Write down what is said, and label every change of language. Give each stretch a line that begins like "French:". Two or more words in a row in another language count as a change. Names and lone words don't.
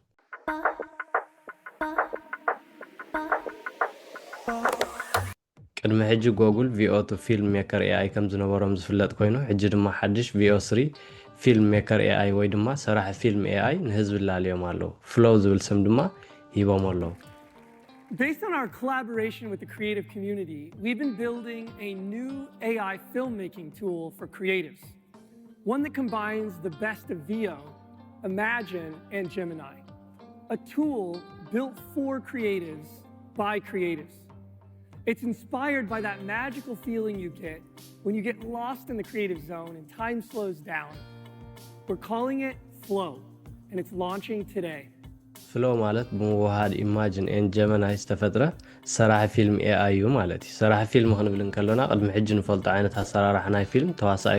Tigrinya: ቅድሚ ሕጂ ጎግል ቪኦ2
English: film maker AI
Tigrinya: ከም ዝነበሮም ዝፍለጥ ኮይኑ ሕጂ ድማ ሓድሽ ቪኦ3
English: film maker AI
Tigrinya: ወይ ድማ ሰራሕ ፊልም ኤአይ ንህዝቢ ላልዮም ኣለዉ። ፍሎው ዝብል ስም ድማ ሂቦም ኣለዉ።
English: Based on our collaboration with the creative community, we've been building a new AI filmmaking tool for creatives. One that combines the best of VO, Imagine, and Gemini. A tool built for creatives by creatives. It's inspired by that magical feeling you get when you get lost in the creative zone and time slows down. We're calling it Flow, and it's launching today.
Tigrinya: ፍሎው ማለት ብምውሃድ ኢማጅን ኤን ጀመናይ ዝተፈጥረ ሰራሕ ፊልም ኤአይ እዩ ማለት እዩ። ሰራሕ ፊልም ክንብል እንከለና ቅድሚ ሕጂ ንፈልጦ ዓይነት ኣሰራርሓ ናይ ፊልም ተዋሳኣይ